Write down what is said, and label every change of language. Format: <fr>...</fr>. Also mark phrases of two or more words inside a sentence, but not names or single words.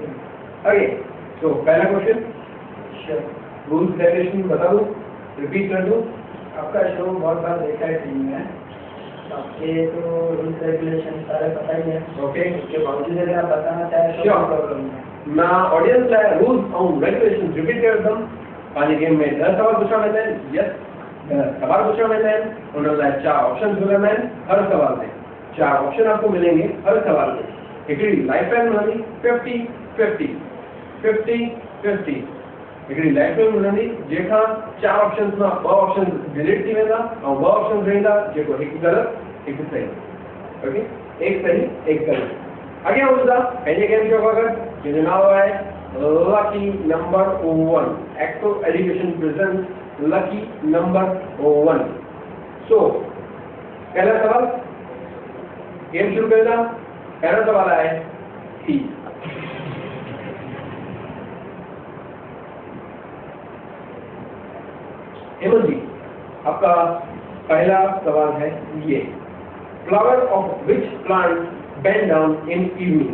<hi>ओके, सो पहला क्वेश्चन,</hi> <en>rules regulation</en> <hi>बता दूं, रिपीट कर दूं? आपका शो बहुत बार देखा है टीवी में, आपके तो</hi> <en>rules regulation</en> <hi>सारे पता ही है। ओके, उसके बावजूद अगर आप बताना चाहें तो Sure. प्रॉब्लम है। मैं ऑडियंस लाइ रूल्स और</hi> <en>regulation repeat</en> <hi>कर दूं।</hi> <sd>पंहिंजे गेम में 10 सवाल पुछा वेंदा आहिनि। यस, 10 सवाल पुछा वेंदा आहिनि। उन लाइ 4 ऑप्शन मिलंदा आहिनि हर सवाल में।</sd> <hi>4 ऑप्शन आपको मिलेंगे हर सवाल में।</hi> <sd>हिकिड़ी</sd> <en>life line</en> <sd>मिलंदी 50-50 हिकिड़ी</sd> <en>life line</en> <sd>मिलंदी जंहिंखां 4 ऑप्शंस मां 2</sd> <en>option delete</en> <sd>थी वेंदा ऐं 2 ऑप्शन रहंदा जेको हिकु ग़लति हिकु सही। ओके,</sd> <hi>एक सही एक गलत।</hi> <sd>अॻियां वधंदा पंहिंजे गेम शो खां गॾु जंहिंजो नालो आहे लकी नंबर 1 एक्सेल एजुकेशन प्रेजेंट्स लकी नंबर 1।</sd> <hi>सो पहला सवाल, गेम शुरू करेगा। पहला सवाल है सी। हेमंत जी, आपका पहला सवाल है ये,</hi> <en>flower of which plant bend down in evening?</en>